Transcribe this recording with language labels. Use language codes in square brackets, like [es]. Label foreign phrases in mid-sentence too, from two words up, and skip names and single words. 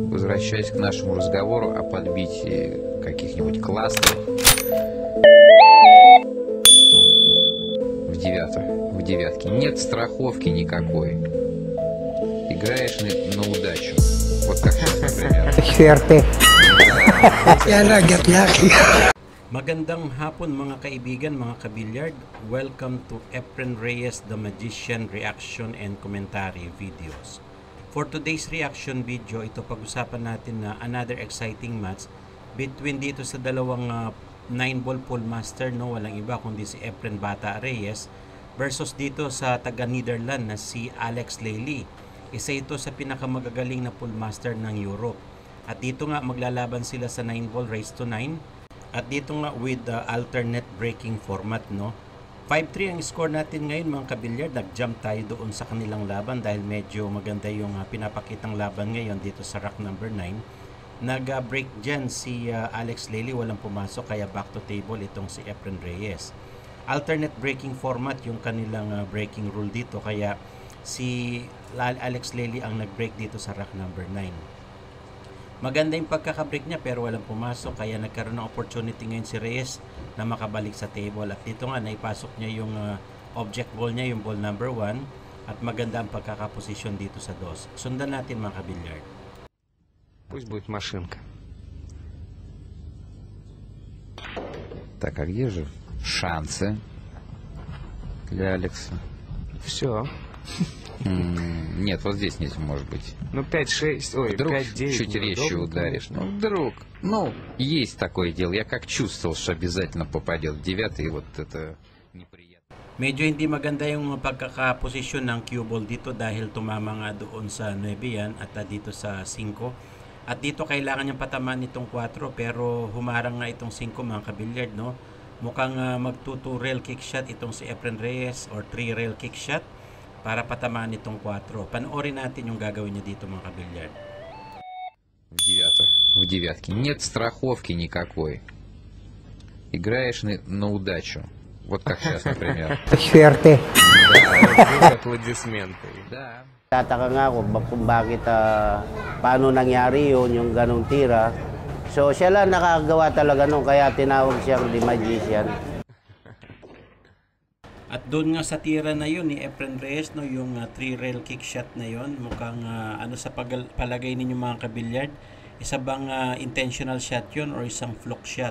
[ru] возвращаясь к нашему разговору о подбитии каких-нибудь классов в девятке, нет страховки никакой. Играешь на удачу. Вот как сейчас, например. [tl] Magandang hapon mga kaibigan, mga kabilyard. [en] Welcome to Efren Reyes the Magician reaction and commentary videos. For today's reaction video, [tl] ito pag-usapan natin na [en] another exciting match [tl] between dito sa dalawang [en] 9-ball pool master, [tl] no, walang iba kundi si Efren Bata Reyes versus dito sa taga Netherlands na si Alex Lely. Isa ito sa pinakamagagaling na [en] pool master [tl] ng Europe. At dito nga maglalaban sila sa [en] 9-ball race to 9. [tl] At dito nga [en] with the alternate breaking format, [tl] no. 5-3 ang score natin ngayon mga kabilyard. Nag-jump tayo doon sa kanilang laban dahil medyo maganda yung pinapakitang laban ngayon dito sa [en] rack number 9. [tl] Nag-break dyan si Alex Lely, walang pumasok, kaya [en] back to table [tl] itong si Efren Reyes. [en] Alternate breaking format [tl] yung kanilang [en] breaking rule [tl] dito, kaya si Alex Lely ang nag-break dito sa [en] rack number 9. [tl] Maganda yung pagkakabreak niya pero walang pumasok, kaya nagkaroon ng opportunity ngayon si Reyes na makabalik sa table. At dito nga naipasok niya yung [en] object ball [tl] niya, yung [en] ball number 1, [tl] at maganda ang pagkakaposisyon dito sa DOS. Sundan natin mga kabilyard. [ru] Пусть будет машинка. Так, а где же шансы для Алекса? Все. Нет, вот здесь нет, может быть. Ну 5-6, ой, вдруг 5-9. чуть резче ударишь. Ну, вдруг. Ну, есть такое дело. Я как чувствовал, что обязательно попадет в 9, и вот это неприятно. [tl] Medyo hindi maganda yung pagkakaposisyon ng [en] cue ball [tl] dito dahil tumama nga doon sa 9 yan at dito sa 5. At dito kailangan niyang patamaan itong 4 pero humarang nga itong 5 mga kabilyard, no. Mukhang mag- [en] 2 rail kick shot [tl] itong si Efren Reyes or [en] 3 rail kick shot [tl] para patamaan itong 4. Panoorin natin yung gagawin niya dito mga kabilyard. [ru] В девятке. Нет страховки никакой. Играешь на удачу. Вот как сейчас, например. Да, аплодисменты. Да. [tl] Tataka nga ako kung bakit paano nangyari yun, yung ganong tira. So siya lang nakagawa talaga nung kaya tinawag siyang The Magician. At doon nga sa tira na yun ni Efren Reyes, no, yung [en] 3 rail kick shot [tl] na yun, mukhang ano sa palagay ninyo mga kabilyard, isa bang [en] intentional shot [tl] yun or isang [en] fluke shot?